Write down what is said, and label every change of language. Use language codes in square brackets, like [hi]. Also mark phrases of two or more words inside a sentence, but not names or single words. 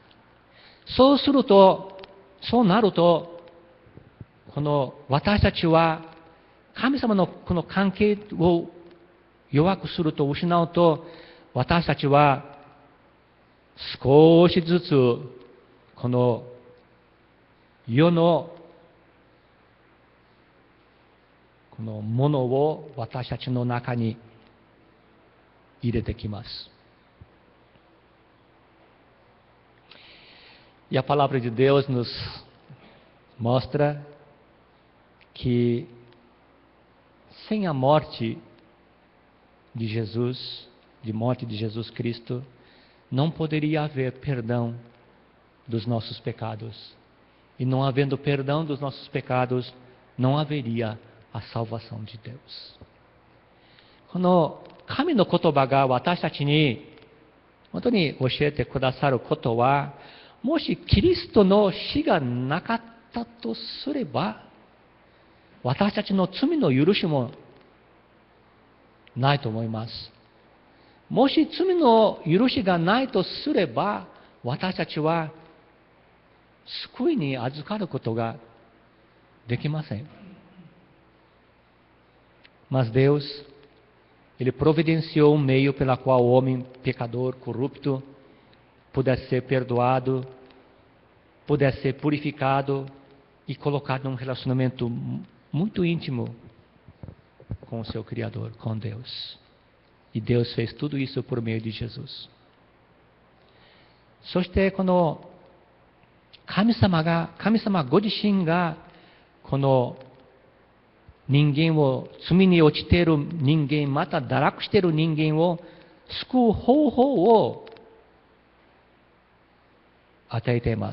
[ja] そうなると、この私たちは神様のこの関係を弱くすると失うと、私たちは少しずつこの世のこのものを私たちの中に入れてきます。 [pt] E a palavra de Deus nos mostra que sem a morte de Jesus, de morte de Jesus Cristo, não poderia haver perdão dos nossos pecados. E não havendo perdão dos nossos pecados, não haveria a salvação de Deus. [ja] この神の言葉が私たちに本当に教えてくださることは、もしキリストの死がなかったとすれば、私たちの罪の許しもないと思います。もし罪の許しがないとすれば、私たちは救いに預かることができません。 [pt] Mas Deus, Ele providenciou meio pela qual o homem pecador, corrupto, pudesse ser perdoado, pudesse ser purificado e colocado num relacionamento muito íntimo com o seu Criador, com Deus. E Deus fez tudo isso por meio de Jesus. [ja] そしてこの神様ご自身がこの人間を、罪に落ちている人間、また堕落している人間を救う方法を与えています。